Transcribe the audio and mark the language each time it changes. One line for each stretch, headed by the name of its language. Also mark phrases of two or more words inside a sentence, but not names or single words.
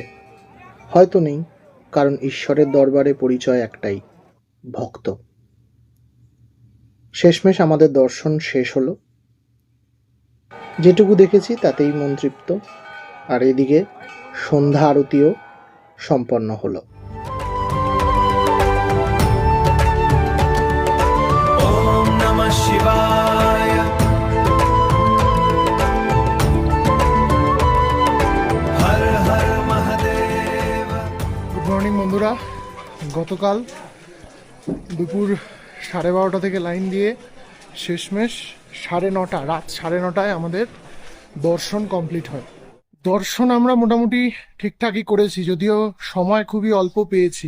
Bangla: হয়তো নেই, কারণ ঈশ্বরের দরবারে পরিচয় একটাই, ভক্ত। শেষমেশ আমাদের দর্শন শেষ হলো। যেটুকু দেখেছি তাতেই মন তৃপ্ত। আর এদিকে সন্ধ্যা আরতিও সম্পন্ন হলো।
Sanskrit: ॐ नमः शिवाय हर हर महादेव।
English: good morning
Bangla: বন্ধুরা। গতকাল দুপুর 12:30 থেকে লাইন দিয়ে শেষমেশ 9:30, রাত 9:30টায় আমাদের দর্শন কমপ্লিট হয়। দর্শন আমরা মোটামুটি ঠিকঠাকই করেছি, যদিও সময় খুবই অল্প পেয়েছি।